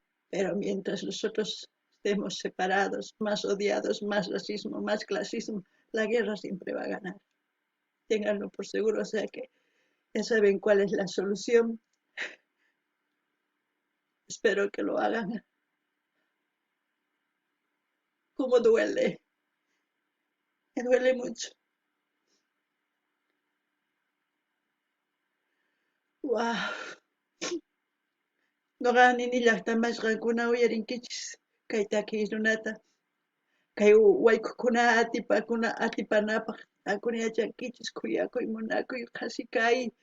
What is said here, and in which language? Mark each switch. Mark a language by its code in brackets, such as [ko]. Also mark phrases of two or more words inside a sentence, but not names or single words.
[es] Pero mientras nosotros estemos separados, más odiados, más racismo, más clasismo, la guerra siempre va a ganar. Ténganlo por seguro, o sea que ya saben cuál es la solución. Espero que lo hagan. ¿Cómo duele? Me duele mucho. Wow. [qu] Noqani llaqtamasqankuna uyarinkichis kay takiynunata kay wayk'ukuna atipanapaq takuriyachankichis kuyakuy munakuy qasi kay